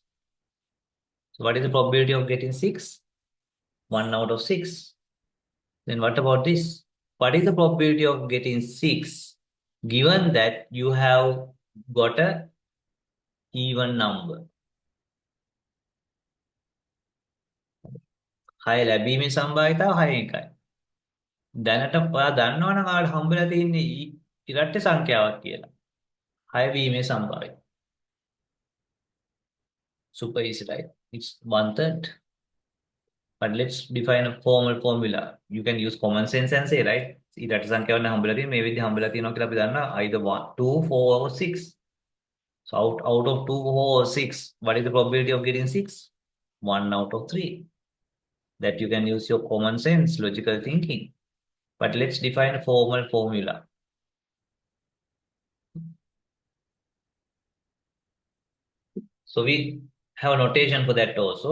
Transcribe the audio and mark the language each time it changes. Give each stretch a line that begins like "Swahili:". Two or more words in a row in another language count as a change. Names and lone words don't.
English: So what is the probability of getting 6? 1 out of 6. Then what about this? What is the probability of getting 6 given that you have got a even number?
Sinhala: 6 ලැබීමේ සම්භාවිතාව 6 එකයි. දැනට ඔයා දන්නවනම් ඔයාලට හම්බෙලා තියෙන්නේ ඉරට්ට සංඛ්‍යාවක් කියලා. 6 වීමේ සම්භාවිතය.
English: Super easy, right? It's 1/3. But let's define a formal formula. You can use common sense and say, right?
Sinhala: ඉරට්ට සංඛ්‍යාවක් නම් හම්බෙලා තියෙන්නේ මේ විදිහ හම්බෙලා තියෙනවා කියලා අපි දන්නවා
English: either 1, 2, 4 or 6. So out of 2, 4 or 6, what is the probability of getting 6? 1 out of 3. That you can use your common sense, logical thinking. But let's define a formal formula. So we have a notation for that also.